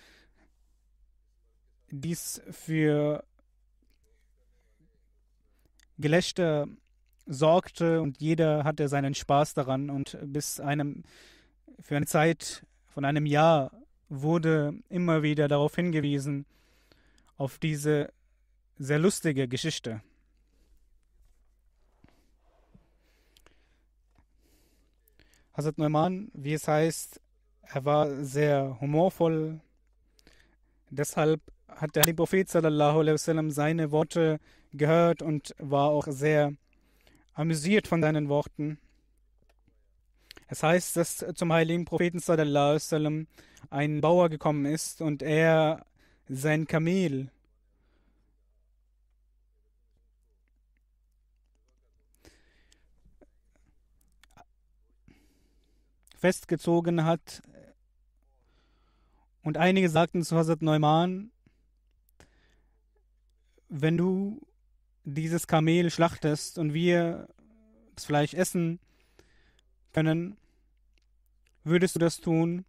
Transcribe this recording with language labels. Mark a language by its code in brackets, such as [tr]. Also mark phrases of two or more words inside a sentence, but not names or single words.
[de] dies für Gelächter sorgte und jeder hatte seinen Spaß daran, und für eine Zeit von einem Jahr wurde immer wieder darauf hingewiesen, auf diese sehr lustige Geschichte. Hazrat Nu'man, wie es heißt, er war sehr humorvoll. Deshalb hat der Prophet [ar] صلى الله عليه وسلم [de] seine Worte gehört und war auch sehr amüsiert von seinen Worten. Es heißt, dass zum heiligen Propheten [ar] صلى الله عليه وسلم [de] ein Bauer gekommen ist und er sein Kamel festgezogen hat. Und einige sagten zu Hazrat Neumann, wenn du dieses Kamel schlachtest und wir das Fleisch essen können, würdest du das tun?